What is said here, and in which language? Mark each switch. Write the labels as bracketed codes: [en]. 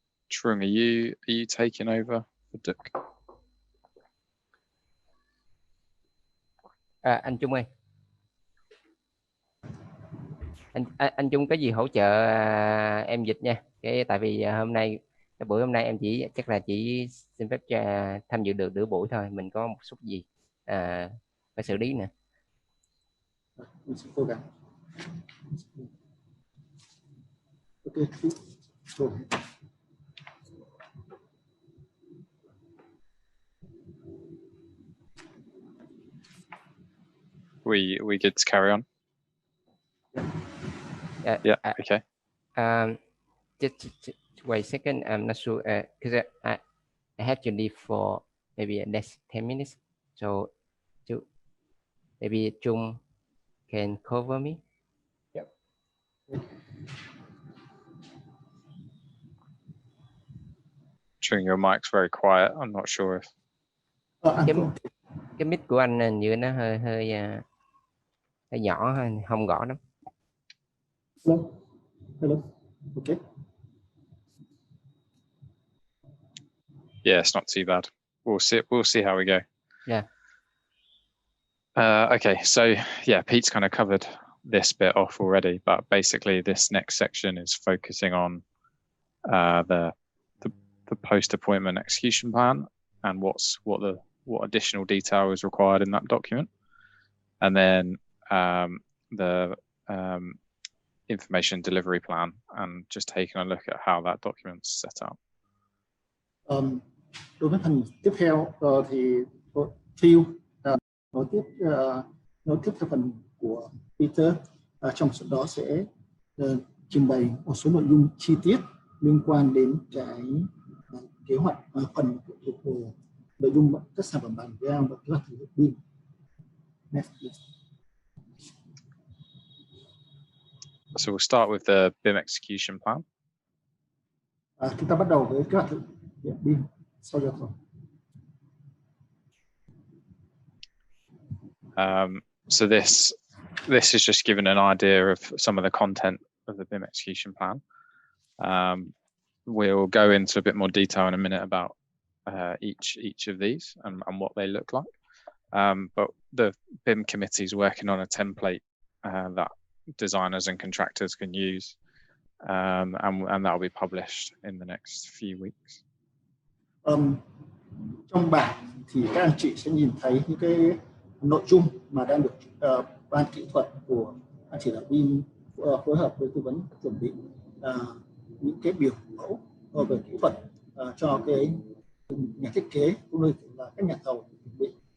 [en] Trung, are you taking over for Duc? [vi] Anh Trung ơi, anh Trung có gì hỗ trợ em dịch nha. Tại vì cái buổi hôm nay em chắc là chỉ xin phép cho tham dự được nửa buổi thôi, mình có một số gì phải xử lý nè. Mình sẽ cố gắng. [en] Okay. We good to carry on? Yeah. Okay. Just wait a second. I'm not sure because I have to leave for maybe next 10 minutes. So maybe Chung can cover me. Yep. Trung, your mic's very quiet. I'm not sure if. [vi] Cái mic của anh hình như nó hơi nhỏ, không gõ lắm. [en] Hello. Okay. Yeah, it's not too bad. We'll see how we go. Yeah. Okay, so yeah, Pete's kind of covered this bit off already, but basically this next section is focusing on the post-appointment execution plan and what additional detail is required in that document, and then the information delivery plan, and just taking a look at how that document's set up. [vi] Đối với phần tiếp theo thì Phil nói tiếp theo phần của Peter, trong số đó sẽ trình bày một số nội dung chi tiết liên quan đến cái kế hoạch phần của nội dung các sản phẩm bàn giao và kế hoạch thực hiện BIM. [en] Next, please. So we'll start with the BIM execution plan. [vi] Chúng ta bắt đầu với kế hoạch thực hiện BIM sau đó. [en] So this is just giving an idea of some of the content of the BIM execution plan. We'll go into a bit more detail in a minute about each of these and what they look like. But the BIM committee is working on a template that designers and contractors can use, and that will be published in the next few weeks. [vi] Trong bảng thì các anh chị sẽ nhìn thấy những cái nội dung mà đang được ban kỹ thuật của ban chỉ đạo BIM phối hợp với tư vấn chuẩn bị những cái biểu mẫu về kỹ thuật cho cái nhà thiết kế cũng như là các nhà thầu chuẩn bị.